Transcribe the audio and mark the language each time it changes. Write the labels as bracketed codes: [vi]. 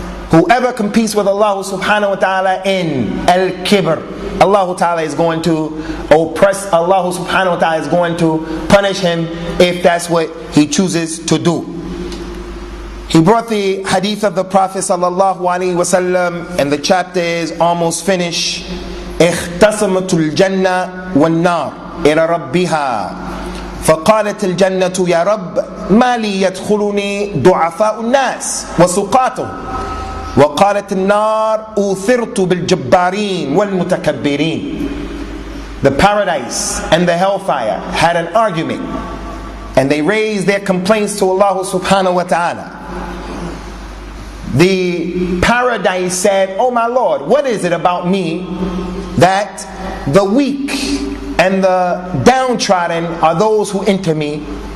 [en] Whoever competes with Allah subhanahu wa ta'ala in al-kibr, Allah ta'ala is going to oppress, Allah subhanahu wa ta'ala is going to punish him if that's what he chooses to do. He brought the hadith of the Prophet sallallahu alaihi wasallam, and the chapter is almost finished. [ar] اختصمت الجنة والنار إلى ربها فقالت الجنة يا رب ما لي يدخلني ضعفاء الناس وسقاطهم وقالت النار أوثرت بالجبارين والمتكبرين. [en] The paradise and the hellfire had an argument, and they raised their complaints to Allah subhanahu wa ta'ala. The paradise said, "Oh my Lord, what is it about me that the weak and the downtrodden are those who enter me?